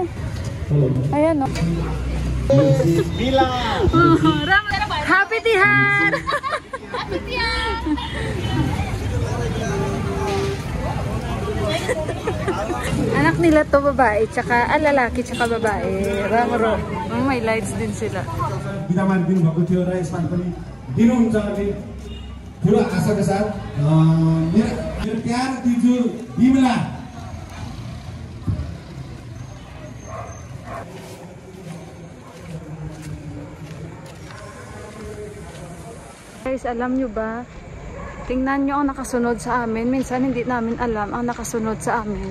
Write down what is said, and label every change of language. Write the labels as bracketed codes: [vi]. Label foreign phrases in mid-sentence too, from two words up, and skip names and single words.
[tl] Ayan o. Happy Tihar! Happy Tihar! Anak nila to babae, tsaka lalaki, tsaka babae. Ramro. May lights din sila. [hi] पूरा आशा के साथ मेरा प्यार दीजिए बिमला। [tl] Guys, alam nyo ba? Tingnan nyo ang nakasunod sa amin. Minsan hindi namin alam ang nakasunod sa amin.